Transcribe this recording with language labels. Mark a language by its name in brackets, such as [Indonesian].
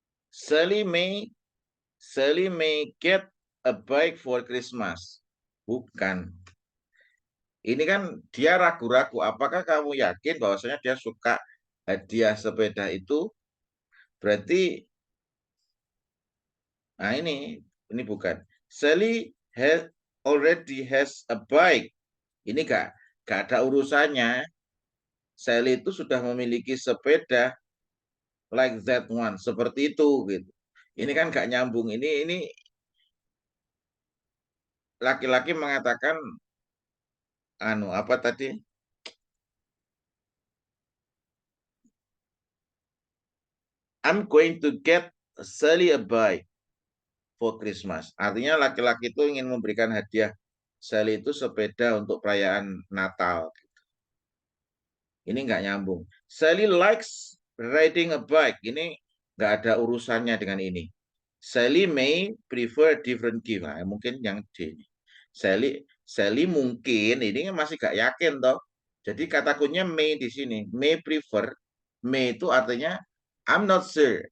[English] Sally may get a bike for Christmas. [Indonesian] Bukan. Ini kan dia ragu-ragu. Apakah kamu yakin bahwasanya dia suka hadiah sepeda itu? Berarti, nah ini bukan. [English] Sally already has a bike. [Indonesian] Ini gak ada urusannya. Sally itu sudah memiliki sepeda [English] like that one, [Indonesian] seperti itu gitu. Ini kan gak nyambung. Ini laki-laki mengatakan apa tadi? [English] I'm going to get Sally a bike for Christmas. [Indonesian] Artinya laki-laki itu ingin memberikan hadiah Sally itu sepeda untuk perayaan Natal. Ini nggak nyambung. [English] Sally likes riding a bike. [Indonesian] Ini nggak ada urusannya dengan ini. Sally [English] may prefer different gift. [Indonesian] Nah, mungkin yang D. Sally mungkin ini masih nggak yakin toh. Jadi kata kuncinya may di sini. May prefer. May itu artinya [English] I'm not sure.